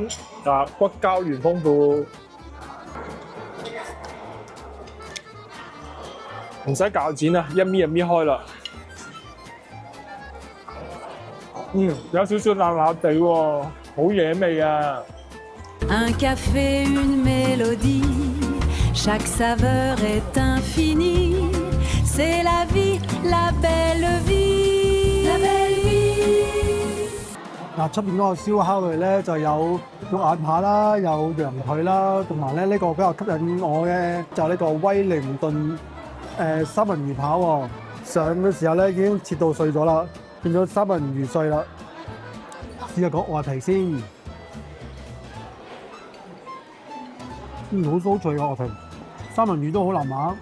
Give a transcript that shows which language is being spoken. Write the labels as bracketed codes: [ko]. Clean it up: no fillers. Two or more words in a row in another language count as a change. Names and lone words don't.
[yue] 啊，骨膠原豐富。唔使鉸剪啊，一搣就搣開啦。有少少辣辣地喎，好惹味啊！ [fr] Un café, une mélodie, chaque saveur est infinie. C'est la vie, la belle vie, la belle vie. [yue] 嗱，出邊嗰個燒烤類咧就有肉眼扒啦，有羊腿啦，同埋咧呢個比較吸引我嘅就係呢個威靈頓三文魚扒喎。上嘅時候咧已經切到碎咗啦，變咗三文魚碎啦。試下個外皮先，好酥脆嘅外皮，三文魚都好腍啊。